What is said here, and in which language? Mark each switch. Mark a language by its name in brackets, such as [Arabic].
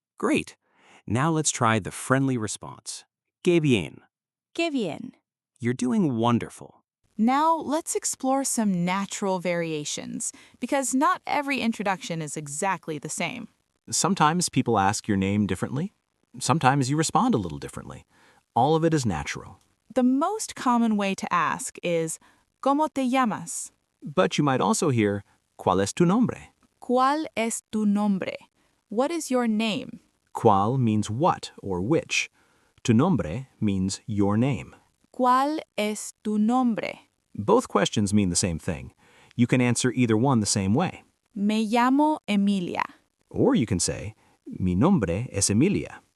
[English] Great. Now let's try the friendly response. [Spanish] Qué bien. Qué bien. [English] You're doing wonderful. Now, let's explore some natural variations, because not every introduction is exactly the same. Sometimes people ask your name differently. Sometimes you respond a little differently. All of it is natural. The most common way to ask is, [Spanish] ¿Cómo te llamas? [English] But you might also hear, [Spanish] ¿Cuál es tu nombre? ¿Cuál es tu nombre? [English] What is your name? ¿Cuál means what or which. [Spanish] Tu nombre [English] means your name. [Spanish] ¿Cuál es tu nombre? [English] Both questions mean the same thing. You can answer either one the same way. [Spanish] Me llamo Emilia. [English] Or you can say, [Spanish] Mi nombre es Emilia.